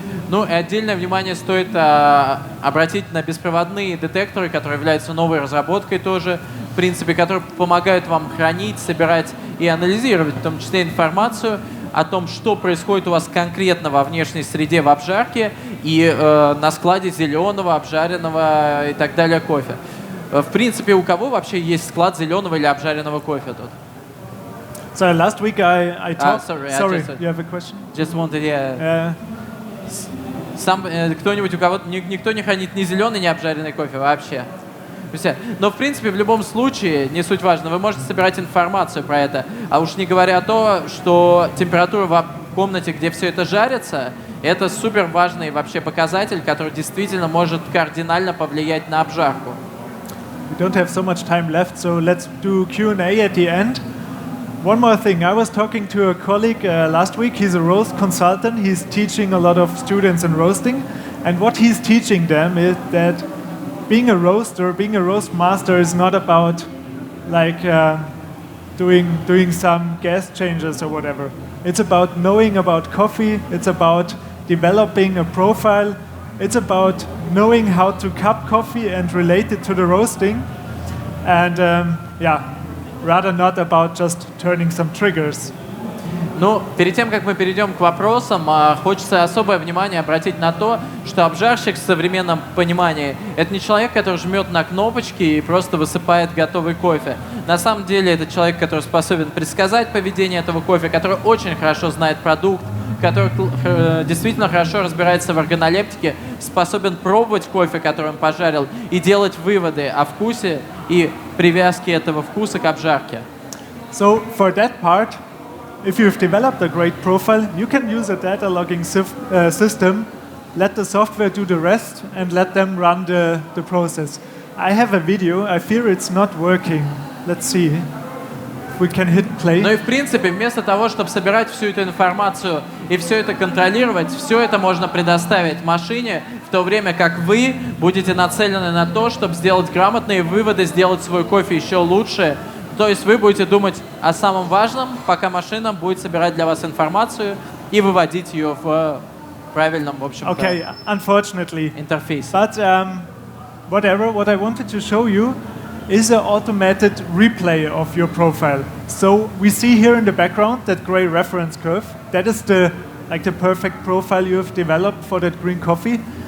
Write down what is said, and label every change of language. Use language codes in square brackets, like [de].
[ru] Ну и отдельное внимание стоит обратить на беспроводные детекторы, которые являются новой разработкой тоже, в принципе, которые помогают вам хранить, собирать и анализировать, в том числе информацию о том, что происходит у вас конкретно во внешней среде в обжарке и на складе зеленого, обжаренного и так далее кофе. В принципе, у кого вообще есть склад зеленого или обжаренного кофе тут? [en] So last week I talked. Sorry, you have a question? Just wanted, yeah. [ru] Кто-нибудь, у кого никто не хранит ни зеленый, ни обжаренный кофе вообще. Но в принципе в любом случае, не суть важно, вы можете собирать информацию про это. А уж не говоря о том, что температура в комнате, где все это жарится, это супер важный вообще показатель, который действительно может кардинально повлиять на обжарку. [en] We don't have so much time left, so let's do Q&A at the end. One more thing, I was talking to a colleague last week. He's a roast consultant. He's teaching a lot of students in roasting. And what he's teaching them is that being a roaster, being a roast master is not about doing some gas changes or whatever. It's about knowing about coffee. It's about developing a profile. It's about knowing how to cup coffee and relate it to the roasting. And rather not about just turning some triggers. [ru] Ну, перед тем, как мы перейдем к вопросам, хочется особое внимание обратить на то, что обжарщик в современном понимании – это не человек, который жмет на кнопочки и просто высыпает готовый кофе. На самом деле это человек, который способен предсказать поведение этого кофе, который очень хорошо знает продукт, который действительно хорошо разбирается в органолептике, способен пробовать кофе, который он пожарил, и делать выводы о вкусе и привязке этого вкуса к обжарке. [en] So for that part, if you've developed a great profile, you can use a data logging system, let the software do the rest, and let them run the process. I have a video. I fear it's not working. Let's see. We can hit play. [ru] Ну и в принципе, вместо того, чтобы собирать всю эту информацию и все это контролировать, все это можно предоставить машине, в то время как вы будете нацелены на то, чтобы сделать грамотные выводы, сделать свой кофе еще лучше. То есть вы будете думать о самом важном, пока машина будет собирать для вас информацию и выводить ее в правильном, в общем, [en] unfortunately, [ru] интерфейсе. [en] But whatever, what I wanted to show you is an automated replay of your profile. So we see here in the background that gray reference curve. That is the perfect profile you have developed for that green coffee.